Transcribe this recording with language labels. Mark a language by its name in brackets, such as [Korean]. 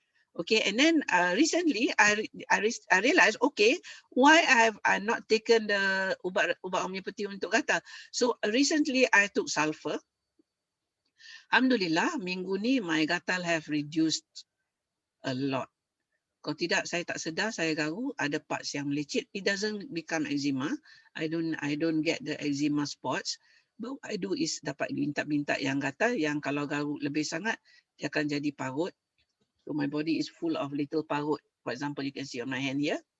[English] Okay, and then recently I realized, okay, why I have not taken the [Malay] ubat homeopathy untuk gatal. [English] So recently I took sulfur. Alhamdulillah, [Malay] minggu ni [English] my gatal have reduced a lot. [Malay] Kalau tidak, saya tak sedar, saya garuk, ada parts yang melecet. [English] It doesn't become eczema. I don't get the eczema spots. But what I do is [Malay] dapat bintak-bintak yang gatal, yang kalau garuk lebih sangat, dia akan jadi parut. [English] So my body is full of little parut. For example, you can see on my hand here.